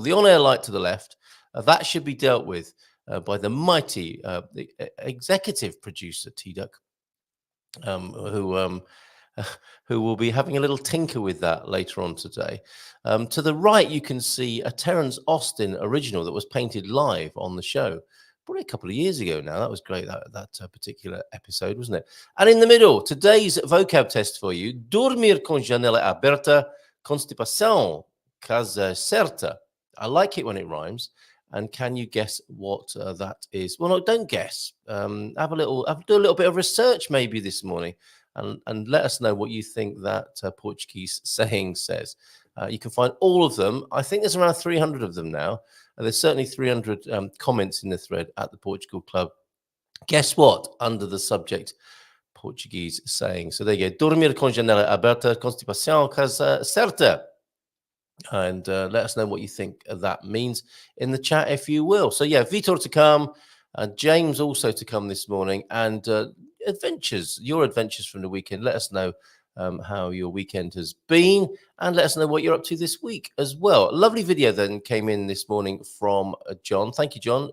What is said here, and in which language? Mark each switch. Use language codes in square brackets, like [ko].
[en] The on-air light to the left, that should be dealt with by the mighty the executive producer, T-Duck, who will be having a little tinker with that later on today. To the right, you can see a Terence Austin original that was painted live on the show. Probably a couple of years ago now. That was great, that particular episode, wasn't it? And in the middle, today's vocab test for you. [pt] Dormir com janela aberta, constipação, casa certa. [en] I like it when it rhymes. And can you guess what that is? Well, no, don't guess. Do a little bit of research maybe this morning, and let us know what you think that Portuguese saying says. You can find all of them. I think there's around 300 of them now. There's certainly 300 comments in the thread at the Portugal Club. Guess what? Under the subject, Portuguese saying. So there you go. [pt] Dormir com janela aberta, constipação, casa certa. [en] And let us know what you think that means in the chat, if you will. So yeah, Vitor to come, James also to come this morning, and your adventures from the weekend. Let us know how your weekend has been, and let us know what you're up to this week as well. A lovely video then came in this morning from John. Thank you, John.